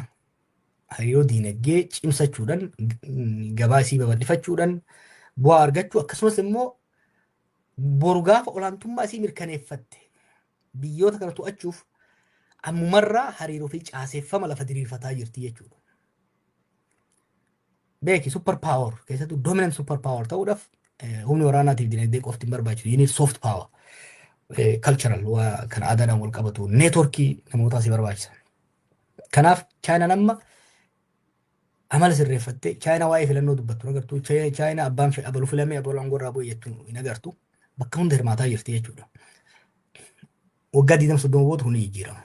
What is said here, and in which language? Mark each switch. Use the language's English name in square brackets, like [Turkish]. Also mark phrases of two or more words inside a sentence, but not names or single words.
[Oromo] Hariiroo diinagdee cimsachuudhaan, gabaasii babal'ifachuudhaan, bu'aa argachuu akkasumas immoo boru gaafa olaantummaa isii mirkaneeffatte biyyoota kana to'achuuf ammumarraa hariiroo fi caaseeffama lafa diriirfataa jirti jechuudha. Beeki [English] super power [Oromo] keessattuu [English] dominant super power [Oromo] ta'uudhaaf humni waraanaatiif dinagdee qofti hin barbaachisu. [English] You need soft power. [Oromo] Cultural kan aadaadhaan wal qabatu neetworkii namootaa si barbaachisa. Kanaaf Chaayinaan amma amala sirreeffattee Chaayinaa waa'ee filannoo dubbattu agartu. Chaayinaa abbaan abaluu filamee abaluu angorraa bu'e jettu hin agartu. Bakka hunda hirmaataa jirti jechuudha. Waggaa 20-30 booda huni jijjiirama.